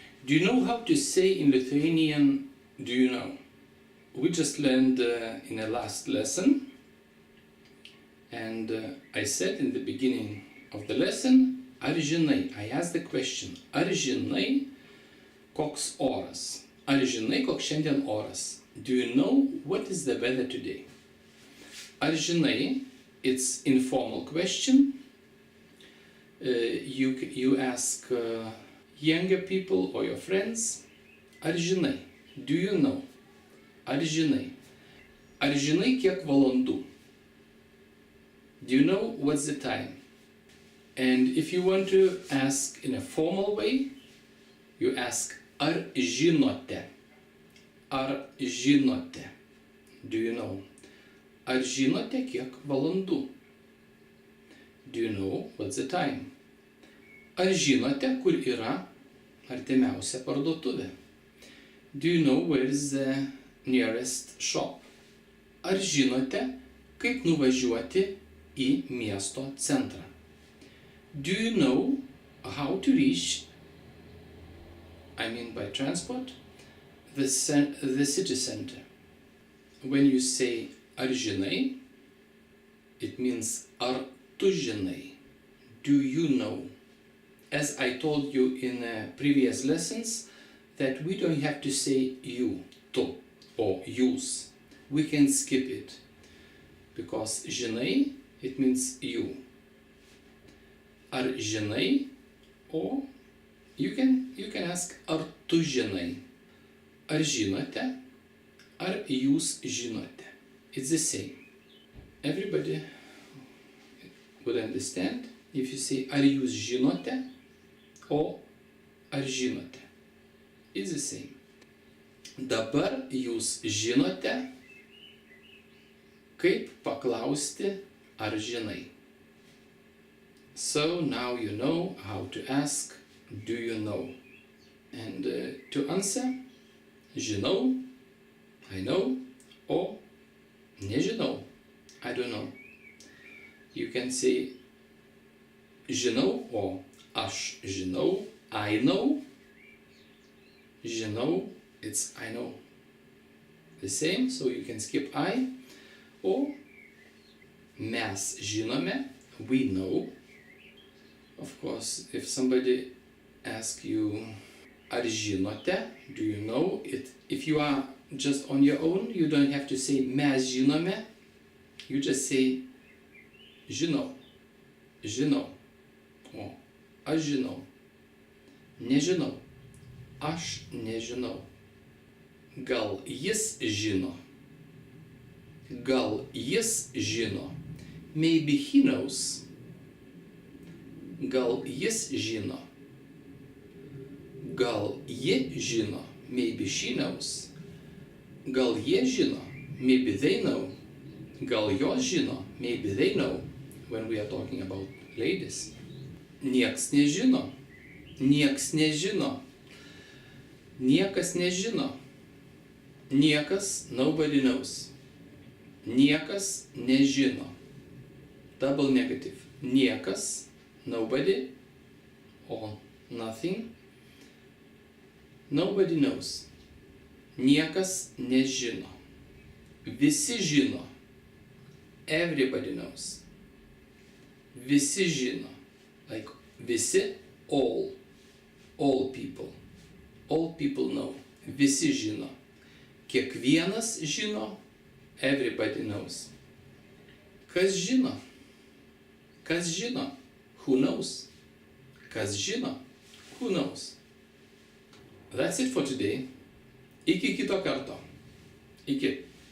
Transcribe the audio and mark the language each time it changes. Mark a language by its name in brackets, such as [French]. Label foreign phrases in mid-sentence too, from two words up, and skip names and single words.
[English] Do you know how to say in Lithuanian, do you know? We just learned in the last lesson, and I said in the beginning of the lesson, [Lithuanian] ar žinai? [English] I asked the question, [Lithuanian] ar žinai koks oras? Ar žinai koks šiandien oras? [English] Do you know what is the weather today? [Lithuanian] Ar žinai, [English] it's informal question. You ask younger people or your friends, [Lithuanian] ar žinai? [English] Do you know? [Lithuanian] Ar žinai? Ar žinai kiek valandų? [English] Do you know what's the time? And if you want to ask in a formal way, you ask [Lithuanian] ar žinote? Ar žinote? [English] Do you know? [Lithuanian] Ar žinote kiek valandų? [English] Do you know what's the time? [Lithuanian] Ar žinote, kur yra artimiausia parduotuvė? [English] Do you know where is the nearest shop? [Lithuanian] Ar žinote, kaip nuvažiuoti į miesto centrą? [English] Do you know how to reach, by transport, the city center? When you say [Lithuanian] ar žinai, [English] it means [Lithuanian] ar tu žinai? [English] Do you know? As I told you in previous lessons, that we don't have to say you, tu, or jūs. We can skip it, because žinai, it means you. [Lithuanian] Ar žinai, [English] or you can ask [Lithuanian] ar tu žinai? Ar žinote? Ar jūs žinote? [English] It's the same. Everybody would understand if you say [Lithuanian] ar jūs žinote [English] or [Lithuanian] ar žinote. [English] It's the same. [Lithuanian] Dabar jūs žinote, kaip paklausti [English] ar žinai. So now you know how to ask, do you know? And to answer, žinau, I know, or nežinau, I don't know. You can say žinau or [Lithuanian] aš žinau, [English] I know. Žinau, it's I know. The same, so you can skip I. Or mes žinome, we know. Of course, if somebody asks you [Lithuanian] ar žinote, [English] do you know it? If you are just on your own, you don't have to say [Lithuanian] mes žinome. [English] You just say [Lithuanian] žinau, žinau, or aš žinau, nežinau, aš nežinau. Gal jis žino? Gal jis žino? [English] Maybe he knows. [Lithuanian] Gal jis žino? Gal ji žino? [English] Maybe she knows. [Lithuanian] Gal jie žino? [English] Maybe they know. [Lithuanian] Gal jos žino? [English] Maybe they know. When we are talking about ladies. [Lithuanian] Nieks nežino. Nieks nežino. Niekas nežino. Niekas, [English] nobody knows. [Lithuanian] Niekas nežino. [English] Double negative. Niekas, nobody, or nothing. Nobody knows. [Lithuanian] Niekas nežino. Visi žino. [English] Everybody knows. [Lithuanian] Visi žino. [English] Like visi, all. All people. All people know. [Lithuanian] Visi žino. Kiekvienas žino. [English] Everybody knows. [Lithuanian] Kas žino? Kas žino? [English] Who knows? [Lithuanian] Kas žino? [English] Who knows? That's it for today. [Lithuanian] Iki kito karto. Iki.